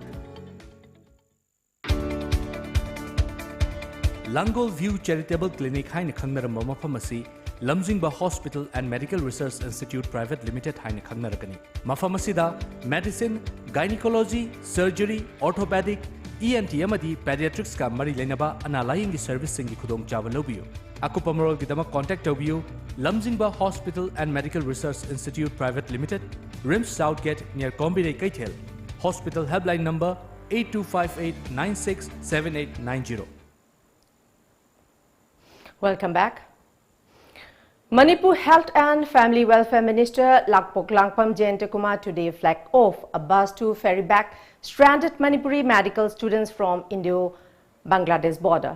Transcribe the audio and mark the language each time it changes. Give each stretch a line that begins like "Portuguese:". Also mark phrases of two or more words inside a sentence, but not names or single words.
Manipuri: Langol View Charitable Clinic Haina Khangnaram Pharmacy Lamjingba Hospital and Medical Research Institute Private Limited Haina Khangnarakani. Mafamasida
English: Medicine, Gynecology, Surgery, Orthopedic, ENT
Manipuri: amadi Pediatrics ka mari lenaba analaying service singi khudong chawa lobiyo. Akupa marol gidama contact tobiyo Lamjingba Hospital and Medical Research Institute Private Limited, Rims Southgate near Kombire Kaithel.
English: Hospital helpline number 8258967890. Welcome back. Manipur Health and Family Welfare Minister Lakpok Langpam Jayantakumar today flagged off a bus to ferry back stranded Manipuri medical students from Indo-Bangladesh border.